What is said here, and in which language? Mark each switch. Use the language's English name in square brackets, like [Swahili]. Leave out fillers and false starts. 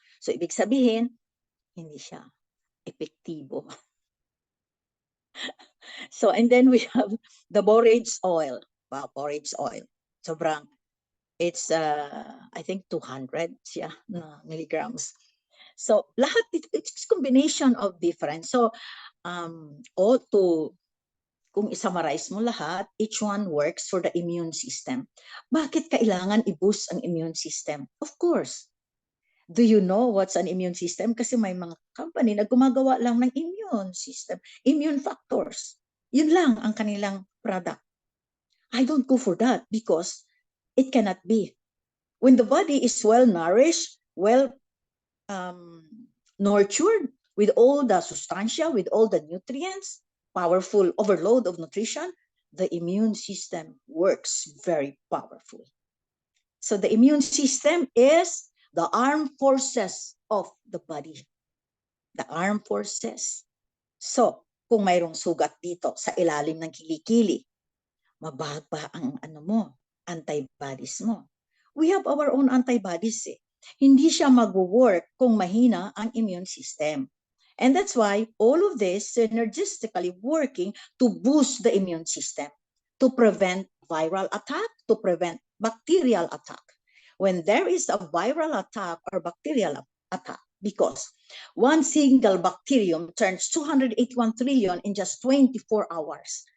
[Filipino] So ibig sabihin, hindi siya epektibo. [English] So, and then we have the borage oil. Wow, borage oil. Sobrang, it's, I think, 200 [Filipino] siya na [English] milligrams. So, lahat, it's combination of different. So, all to, [Filipino] kung isummarize mo lahat, [English] each one works for the immune system. [Filipino] Bakit kailangan i-boost ang immune system? [English] Of course, do you know what's an immune system? [Filipino] Kasi may mga company na gumagawa lang ng immune system, immune factors. Yun lang ang kanilang product. [English] I don't go for that because it cannot be. When the body is well nourished, well nurtured with all the substantia, with all the nutrients, powerful overload of nutrition, the immune system works very powerful. So the immune system is the armed forces of the body. The armed forces. [Filipino] So, kung mayroong sugat dito sa ilalim ng kilikili, mababa ang antibodies mo. [English] We have our own antibodies eh. [Filipino] Hindi siya mag-work kung mahina ang immune system. [English] And that's why all of this synergistically working to boost the immune system, to prevent viral attack, to prevent bacterial attack. When there is a viral attack or bacterial attack, because one single bacterium turns 281 trillion in just 24 hours.